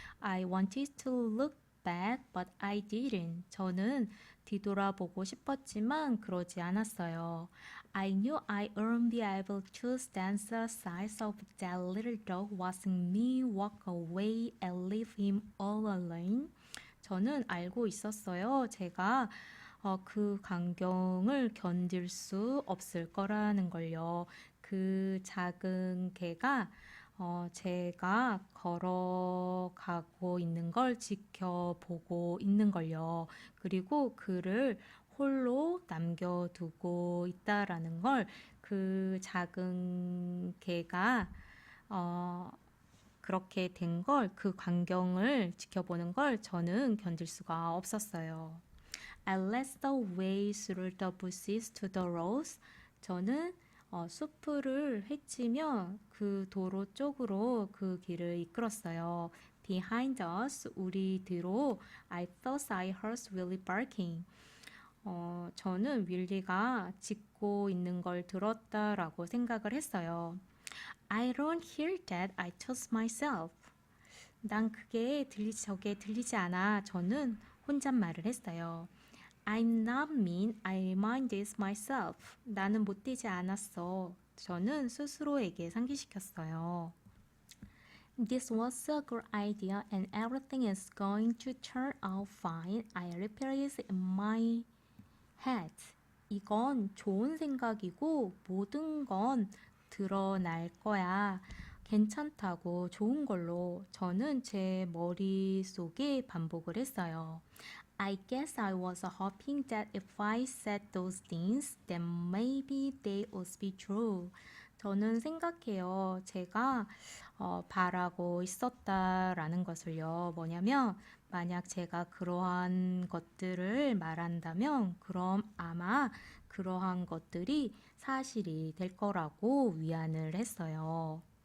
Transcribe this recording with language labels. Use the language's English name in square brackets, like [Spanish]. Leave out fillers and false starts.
[English] I wanted to look back, but I didn't. [Korean] 저는 뒤돌아보고 싶었지만 그러지 않았어요. [English] I knew I wouldn't be able to stand the sight of that little dog watching me walk away and leave him all alone. [Korean] 저는 알고 있었어요. 제가 그 광경을 견딜 수 없을 거라는 걸요. 그 작은 개가 제가 걸어가고 있는 걸 지켜보고 있는 걸요. 그리고 그를 홀로 남겨두고 있다라는 걸 그 작은 개가 그렇게 된 걸, 그 광경을 지켜보는 걸 저는 견딜 수가 없었어요. [English] I led the way through the bushes to the roads. [Korean] 저는 숲을 헤치며 그 도로 쪽으로 그 길을 이끌었어요. [English] Behind us, [Korean] 우리 뒤로 [English] I thought I heard Willie barking. [Korean] 저는 윌리가 짖고 있는 걸 들었다라고 생각을 했어요. [English] I don't hear that, I told myself. [Korean] 난 저게 들리지 않아. 저는 혼잣말을 했어요. [English] I'm not mean, I mind this myself. [Korean] 나는 못되지 않았어. 저는 스스로에게 상기시켰어요. [English] This was a good idea and everything is going to turn out fine. I repeated in my head. [Korean] 이건 좋은 생각이고 모든 건 드러날 거야. 괜찮다고 좋은 걸로 저는 제 머릿속에 반복을 했어요. [English] I guess I was hoping that if I said those things, then maybe they would be true. [Korean] 저는 생각해요. 제가 바라고 있었다라는 것을요. 뭐냐면 만약 제가 그러한 것들을 말한다면 그럼 아마 그러한 것들이 사실이 될 거라고 위안을 했어요.